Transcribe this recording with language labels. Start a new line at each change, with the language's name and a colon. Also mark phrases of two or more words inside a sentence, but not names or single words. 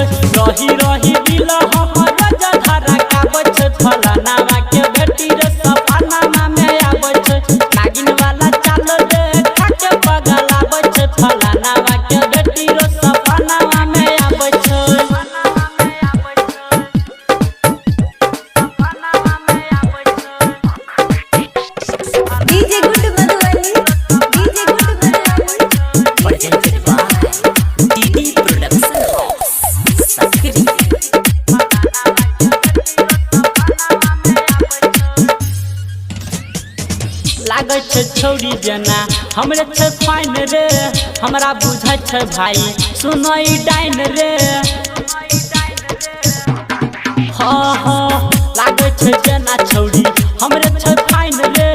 Maithili: रही रही दिल हमर जधरा काबै छै। फलानावा के बेटी रो सपनावा में आबै छै। नागिन वाला चाल देखा के पागल आबै छै। फलानावा के बेटी रो सपनावा में आबै छै।
English: DJ Good Madhuvani, DJ Good Madhuvani. Presented by DD Production House, Sakri.
Maithili: लागै छै छौरी जना हमरे छै फाइन रे। हमरा बुझै छै भाई सुनई डाइन रे। हाँ हाँ लागै छै जना छौरी हमरे छै फाइन रे।